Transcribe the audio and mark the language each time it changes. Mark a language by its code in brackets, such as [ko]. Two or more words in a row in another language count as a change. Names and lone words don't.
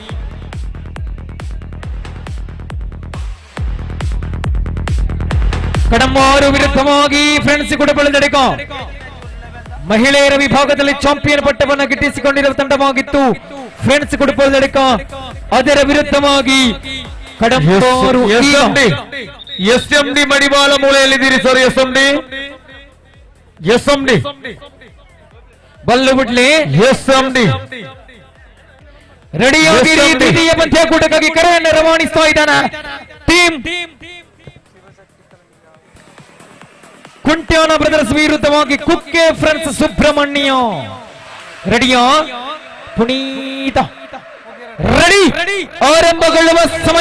[kn] ಕಡಂಬಾರು ವಿರುದ್ಧವಾಗಿ ಫ್ರೆಂಡ್ಸ್ ಕುಡುಪಳ ತಡಕ ಮಹಿಳೆಯರ ವಿಭಾಗದಲ್ಲಿ ಚಾಂಪಿಯನ್ ಪಟ್ಟವನ್ನು ಗಿಟ್ಟಿಸಿಕೊಂಡಿರುವ ತಂಡವಾಗಿತ್ತು ಫ್ರೆಂಡ್ಸ್ ಕುಡುಪಳ ತಡಕ. ಅದರ ವಿರುದ್ಧವಾಗಿ ಕಡಂಬಾರು SMD ಮಡಿವಾಳ ಮೂಲೆಯಲ್ಲಿದ್ದೀರಿ ಸರ್. SMD [tcy] ಬಲ್ಲು ಬಿಡ್ಲಿ. [kn] SMD ರೆಡಿಯಾಗಿರಿ. ದ್ವಿತೀಯ ಪಂದ್ಯಕೂಟಕ್ಕಾಗಿ ಕರೆಯನ್ನು ರವಾನಿಸ್ತಾ ಇದ್ದಾನೆ ಟೀಮ್ ಕುಂಟ್ಯಾನ ಬ್ರದರ್ಸ್ ವಿರುದ್ಧವಾಗಿ ಕುಕ್ಕೆ ಫ್ರೆಂಡ್ಸ್ ಸುಬ್ರಹ್ಮಣ್ಯ. ರೆಡಿಯಾ? ಪುನೀತ ರೆಡಿ, ಆರಂಭಗೊಳ್ಳುವ ಸಮಯ.